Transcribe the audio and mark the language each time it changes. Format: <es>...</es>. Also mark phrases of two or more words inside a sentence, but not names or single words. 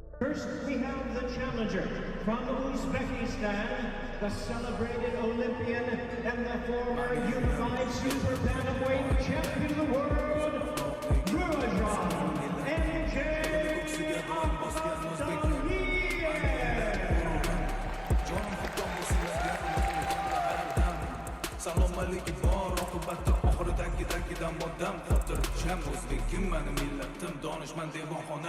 <en>First, we have the challenger from Uzbekistan, the celebrated Olympian and the former unified super bantamweight champion of the world, Murodjon MJ</en> <uz>Salom alaykum bor oqibatda oxiridagi moddam xotirjam o'zbegim mani millatim donishmand devonxonam</uz>